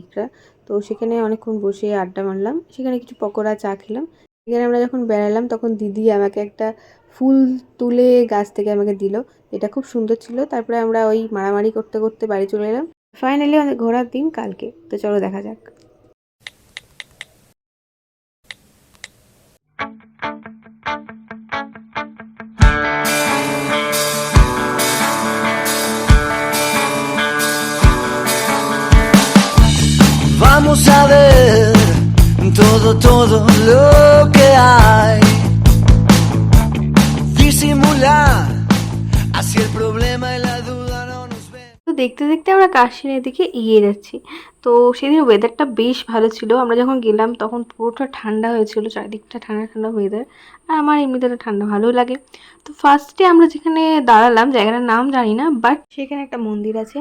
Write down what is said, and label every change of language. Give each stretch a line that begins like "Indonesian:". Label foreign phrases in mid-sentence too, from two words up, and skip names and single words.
Bangla: তো সেখানে অনেকক্ষণ বসে আড্ডা মারলাম, সেখানে কিছু পকোড়া চা খেলাম। এখানে আমরা যখন বেড়ালাম তখন দিদি আমাকে একটা ফুল তুলে গাছ থেকে আমাকে দিল, এটা খুব সুন্দর ছিল। তারপরে আমরা ওই মারামারি করতে করতে বাড়ি চলে এলাম। ফাইনালি আমাদের ঘোরার দিন কালকে, তো চলো দেখা যাক।
Spanish: Vamos a ver todo lo que hay. Disimular, así el problema y la duda no nos ven.
Bangla: তো দেখতে দেখতে আমরা কাশ্মীরের দিকে এগিয়ে যাচ্ছি। তো সেদিন ওয়েদারটা বেশ ভালো ছিল, আমরা যখন গেলাম তখন পুরোটা ঠান্ডা হয়েছিল, চারিদিকটা ঠান্ডা ঠান্ডা ওয়েদার। আর আমার এমনিতে তো ঠান্ডা ভালোই লাগে। তো ফার্স্টে আমরা যেখানে দাঁড়ালাম, জায়গাটার নাম জানি না, বাট সেখানে একটা মন্দির আছে।